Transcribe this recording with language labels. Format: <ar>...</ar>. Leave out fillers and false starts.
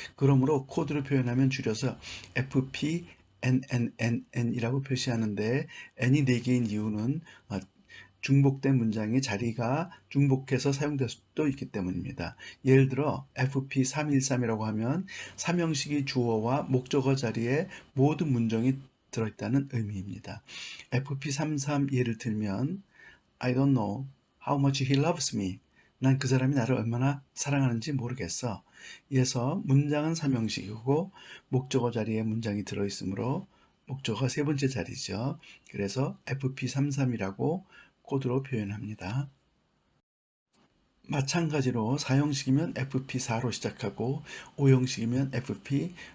<ko>그러므로 코드를 표현하면 줄여서 FP NNNN이라고 표시하는데 n이 4개인 이유는 중복된 문장의 자리가 중복해서 사용될 수도 있기 때문입니다. 예를 들어 FP313이라고 하면 3형식이 주어와 목적어 자리에 모든 문장이 들어있다는 의미입니다.</ko> <en>FP33</en> <ko>예를 들면</ko> <en>I don't know how much he loves me.</en> <ko>난 그 사람이 나를 얼마나 사랑하는지 모르겠어. 이에서 문장은 3형식이고 목적어 자리에 문장이 들어있으므로 목적어가 세 번째 자리죠. 그래서 FP33이라고 코드로 표현합니다. 마찬가지로 4형식이면 FP4로 시작하고 5형식이면 FP</ko>